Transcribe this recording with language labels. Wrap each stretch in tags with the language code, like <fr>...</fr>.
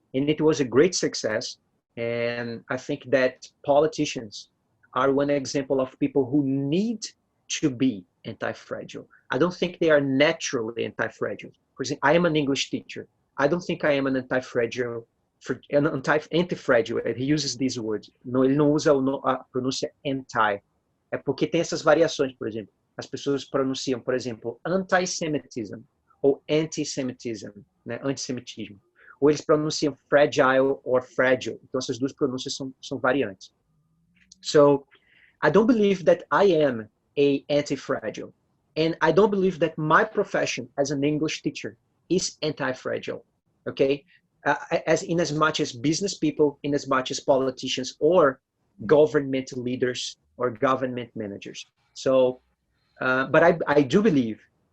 <en>And it was a great success. And I think that politicians are one example of people who need to be anti-fragile. I don't think they are naturally anti-fragile. For example, I am an English teacher. I don't think I am an anti-fragile, anti-fragile. He uses these words.</en> <pt>Ele não usa a pronúncia anti. É porque tem essas variações, por exemplo. As pessoas pronunciam, por exemplo, anti-Semitism ou anti-Semitism, né? Antissemitismo. Ou eles pronunciam fragile or fragile. Então essas duas pronúncias são variantes.</pt> <en>So I don't believe that I am a anti-fragile. And I don't believe that my profession as an English teacher is anti-fragile, okay? As much as business people, in as much as politicians or government leaders or government managers. So, but I do believe</en>